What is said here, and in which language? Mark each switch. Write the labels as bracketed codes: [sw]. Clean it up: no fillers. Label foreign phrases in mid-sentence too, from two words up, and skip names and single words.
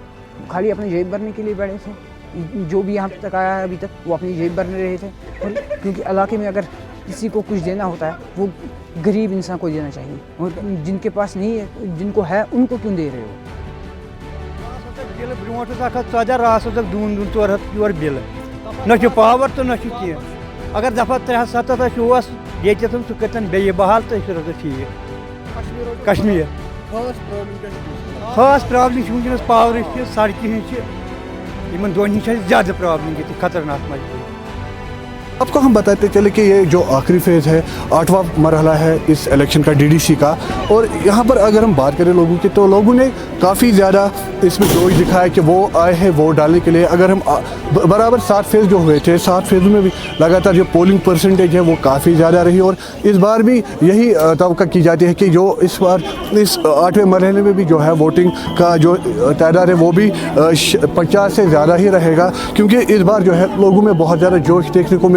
[ur] خالی اپنے جیب بھرنے کے لیے بیٹھے تھے. جو بھی یہاں تک آیا ہے ابھی تک وہ اپنی جیب بھرنے رہے تھے, کیونکہ علاقے میں اگر کسی کو کچھ دینا ہوتا ہے وہ غریب انسان کو دینا چاہیے, اور جن کے پاس نہیں ہے جن کو ہے ان کو کیوں دے رہے ہو. [ks] برو 14 راس دون 400 پیور بل نہ پاور تو نہ کی, اگر دفعہ 377 یتن سہ کرتن بیٚیہِ بحال تو یہ روزِ ٹھیک. کشمیر خاص پرابلم ونکس پاور سڑکہ ہن دون ہن زیادہ پرابلم یہ خطرناک مجبوری. [ur] آپ کو ہم بتاتے چلے کہ یہ جو آخری فیز ہے 8واں مرحلہ ہے اس الیکشن کا DDC کا, اور یہاں پر اگر ہم بات کریں لوگوں کی تو لوگوں نے کافی زیادہ اس میں جوش دکھایا کہ وہ آئے ہیں ووٹ ڈالنے کے لیے. اگر ہم برابر 7 فیز جو ہوئے تھے 7 فیزوں میں بھی لگاتار جو پولنگ پرسنٹیج ہے وہ کافی زیادہ رہی, اور اس بار بھی یہی توقع کی جاتی ہے کہ جو اس بار اس 8ویں مرحلے میں بھی جو ہے ووٹنگ کا جو تعداد ہے وہ بھی 50 سے زیادہ ہی رہے گا, کیونکہ اس بار جو ہے لوگوں میں بہت زیادہ جوش دیکھنے کو ملا.